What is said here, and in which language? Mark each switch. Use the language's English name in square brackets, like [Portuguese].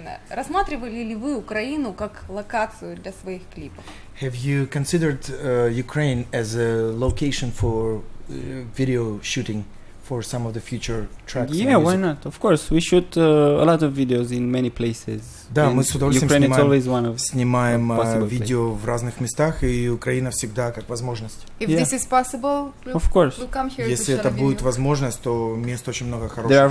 [Russian] Рассматривали ли вы Украину как локацию для своих клипов? [English] Have you considered Ukraine as a location for video shooting for some of the future tracks? Yeah, why not? Of course, we shoot a lot of videos in many places. [Russian] Да, мы с удовольствием снимаем видео [English] places. [Russian] В разных местах, и Украина всегда как возможность. [English] If this is possible, we'll come here. [Russian] Если это будет возможность, то мест очень много хороших,